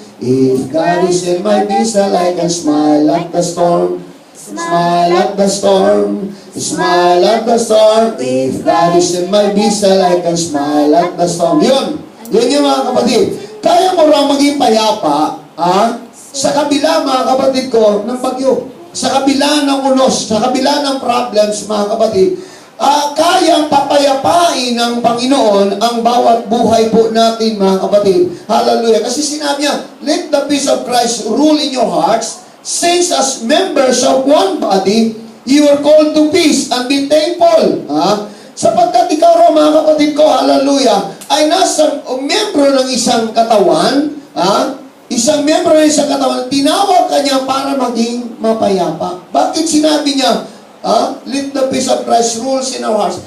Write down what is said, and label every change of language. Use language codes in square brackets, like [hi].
[en] If God is in my peace, I can smile at the storm. Smile at the storm. Smile at the storm. If God is in my peace, I can smile at the storm. [tl] Yun. Yun yung mga kapatid. Kaya mo raw maging payapa, sa kabila, mga kapatid ko, ng bagyo. Sa kabila ng unos, sa kabila ng problems, mga kapatid, kayang papayapain ng Panginoon ang bawat buhay po natin, mga kapatid. Hallelujah. Kasi sinabi niya, [en] let the peace of Christ rule in your hearts, since as members of one body, you are called to peace and be thankful. [tl] Sapagkat ikaw, mga kapatid ko, hallelujah, ay nasa membro ng isang katawan, isang membro ng isang katawan, tinawag kanya para maging mapayapa. Bakit sinabi niya, [en] let the peace of Christ rules in our hearts?